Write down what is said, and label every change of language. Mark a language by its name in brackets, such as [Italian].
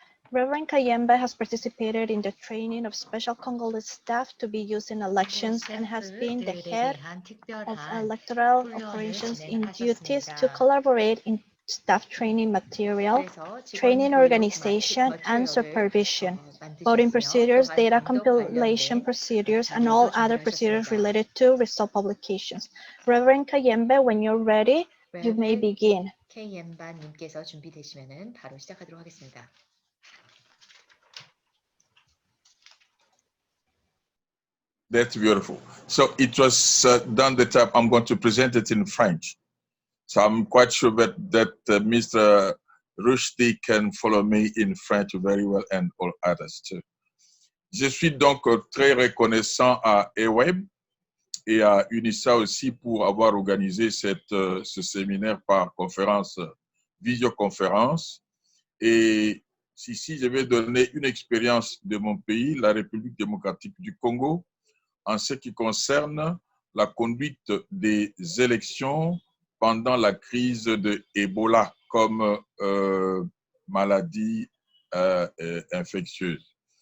[English] Reverend Kayembe has participated in the training of special Congolese staff to be used in elections and has been the head of electoral operations in duties to collaborate in staff training material, training organization, and supervision, voting procedures, data compilation procedures, and all other procedures related to result publications. Reverend Kayembe, when you're ready, you may begin. [Korean] Kayemba님께서 준비되시면은 바로 시작하도록 하겠습니다. [English] That's beautiful. So it was done the time. I'm going to present it in French. So I'm quite sure that Mr. Rushdie can follow me in French very well, and all others too. [French] Je suis donc très reconnaissant à EWEB et à UNISA aussi pour avoir organisé ce séminaire par conférence, visioconférence. Et ici, je vais donner une expérience de mon pays, la République démocratique du Congo, en ce qui concerne la conduite des élections pendant la crise de Ebola comme maladie infectieuse.